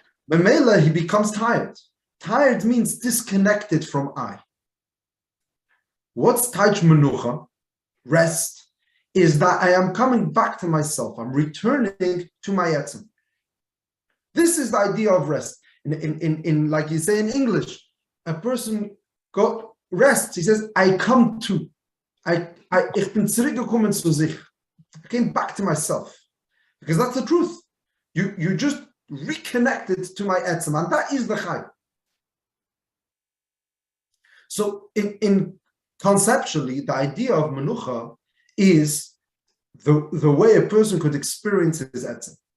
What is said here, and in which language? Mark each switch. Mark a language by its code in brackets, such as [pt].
[en] B'meila, he becomes tired. Tired means disconnected from I. What's taich menucha? Rest. is that I am coming back to myself. I'm returning to my etzem. This is the idea of rest. In like you say in English, a person rests. He says, I come to. [de] Ich bin zurückgekommen zu sich. [en] I came back to myself. Because that's the truth. You just reconnected to my etzem, and that is the chai. So in conceptually, the idea of menucha is the way a person could experience his etzem.